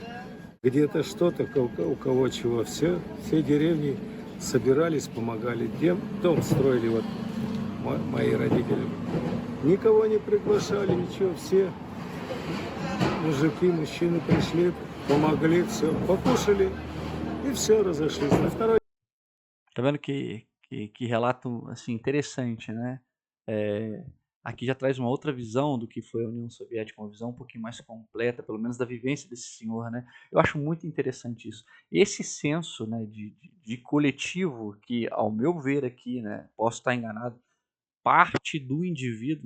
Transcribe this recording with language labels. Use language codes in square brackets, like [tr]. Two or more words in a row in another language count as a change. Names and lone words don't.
[ru] Где-то что-то, у кого чего, все деревни собирались, помогали. Дом строили вот мои родители. Никого не приглашали, ничего, все мужчины пришли, помогли, все, покушали e все, разошлись. На второй... [pt] Tá vendo que relato assim, interessante, né? Aqui já traz uma outra visão do que foi a União Soviética, uma visão um pouquinho mais completa, pelo menos da vivência desse senhor, né? Eu acho muito interessante isso. Esse senso, né, de coletivo que, ao meu ver aqui, né, posso estar enganado, parte do indivíduo, né?